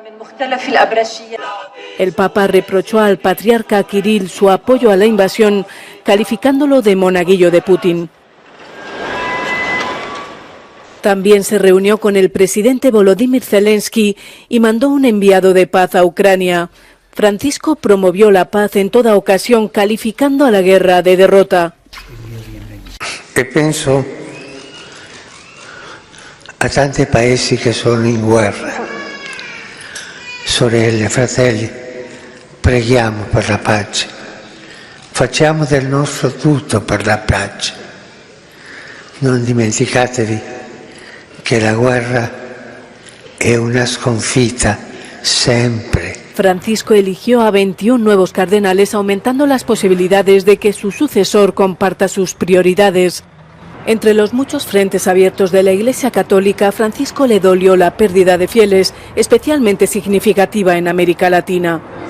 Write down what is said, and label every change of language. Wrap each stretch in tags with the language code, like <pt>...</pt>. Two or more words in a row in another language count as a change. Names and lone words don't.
<es>El Papa reprochó al patriarca Kirill su apoyo a la invasión, calificándolo de monaguillo de Putin. También se reunió con el presidente Volodymyr Zelensky y mandó un enviado de paz a Ucrania. Francisco promovió la paz en toda ocasión, calificando a la guerra de derrota.</es> <it>E penso a tanti paesi che sono in guerra. Sorelle, fratelli, preghiamo per la pace. Facciamo del nostro tutto per la pace. Non dimenticatevi che la guerra è una sconfitta sempre.</it> <es>Francisco eligió a 21 nuevos cardenales, aumentando las posibilidades de que su sucesor comparta sus prioridades. Entre los muchos frentes abiertos de la Iglesia Católica, Francisco le dolió la pérdida de fieles, especialmente significativa en América Latina.</es>